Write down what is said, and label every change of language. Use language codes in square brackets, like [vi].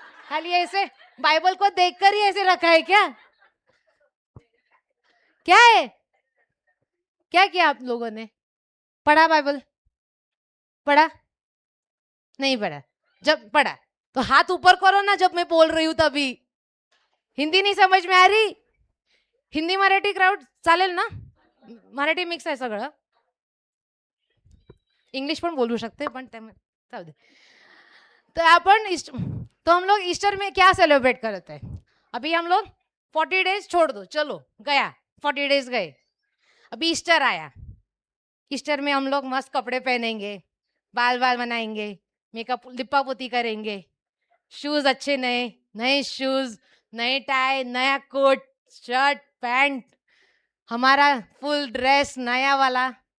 [hi] खाली ऐसे बाइबल को देखकर ही ऐसे रखा है क्या? क्या है? क्या किया आप लोगों ने? पढ़ा बाइबल? पढ़ा? नहीं पढ़ा? जब पढ़ा तो हाथ ऊपर करो ना जब मैं बोल रही हूं तभी. हिंदी नहीं समझ में आ रही? [mr] हिंदी मराठी क्राऊड चालेल ना? मराठी मिक्स आहे सगळं. इंग्लिश पण बोलू शकते पण जाऊ दे. [hi] तो अपन तो हम लोग ईस्टर में क्या सेलिब्रेट करते हैं? अभी हम लोग 40 डेज छोड़ दो, चलो गया 40 डेज गए. अभी ईस्टर आया. ईस्टर में हम लोग मस्त कपड़े पहनेंगे, बाल बाल बनाएंगे, मेकअप लिपा पोती करेंगे, शूज अच्छे नए नए शूज, नए टाई, नया कोट शर्ट पैंट, हमारा फुल ड्रेस नया वाला.